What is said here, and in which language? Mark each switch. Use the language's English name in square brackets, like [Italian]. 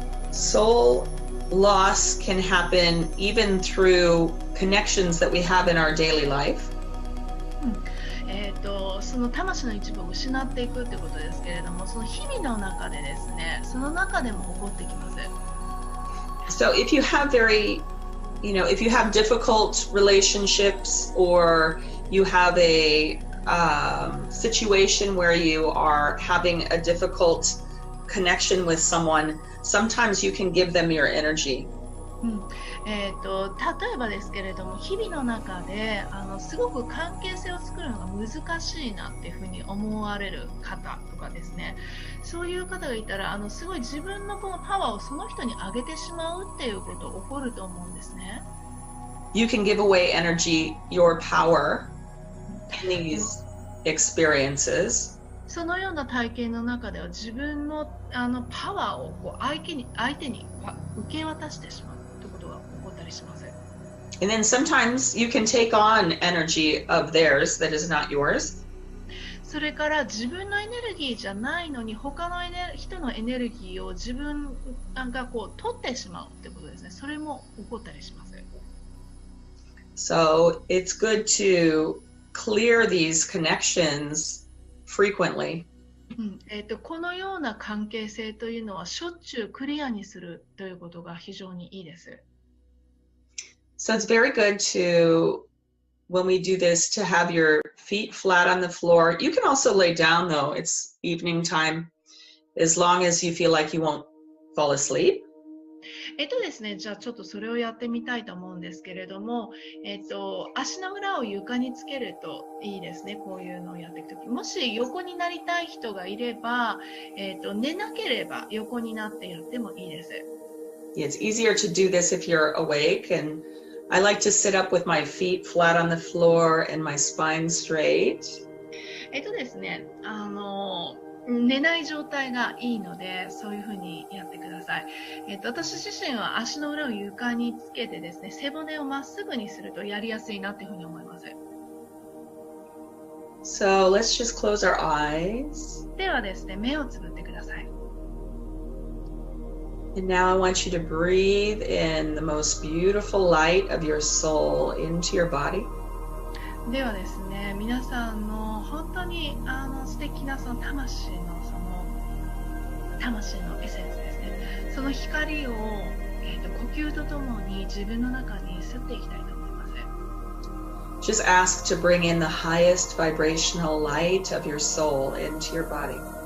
[English] Soul loss can happen even through connections that we have in our daily life. [Japanese] その魂の一部を失っていくということですけれども、その日々の中でですね、その中でも起こってきます。 [English] So if you have if you have difficult relationships or you have a situation where you are having a difficult connection with someone, sometimes you can give them your energy. [Japanese] 例えばですけれども、日々の中ですごく関係性を作るのが難しいなっていうふうに思われる方とかですね、そういう方がいたらすごい自分のこのパワーをその人にあげてしまうっていうことが起こると思うんですね。 [English] You can give away energy, your power in these experiences. [Japanese] そのような体験の中では自分のパワーを相手に受け渡してしまうということが起こったりします。 [English] And then sometimes you can take on energy of theirs that is not yours. [Japanese] それから自分のエネルギーじゃないのに他の人のエネルギーを自分がこう取ってしまうってことですね。それも起こったりします。 [English] So it's good to clear these connections frequently. [Japanese] このような関係性というのはしょっちゅうクリアにするということが非常にいいです。 [English] So it's very good to, when we do this, to have your feet flat on the floor. You can also lay down though. It's evening time, as long as you feel like you won't fall asleep. [Japanese] ですね、じゃあちょっとそれをやってみたいと思うんですけれども、足の裏を床につけるといいですね。こういうのをやっていくとき、もし横になりたい人がいれば、寝なければ横になってやってもいいです。 [English] Yeah, it's easier to do this if you're awake, and I like to sit up with my feet flat on the floor and my spine straight. [Japanese] ですね、寝ない状態がいいので、そういうふうにやってください。私自身は足の裏を床につけてですね、背骨をまっすぐにするとやりやすいなっていうふうに思います。 [English] So let's just close our eyes. [Japanese] ではですね、目をつぶってください。 [English] And now I want you to breathe in the most beautiful light of your soul into your body. [Japanese] ではですね、皆さんの本当に素敵なその魂のエッセンスですね。その光を、呼吸とともに自分の中に吸っていきたいと思います。 [English] Just ask to bring in the highest vibrational light of your soul into your body.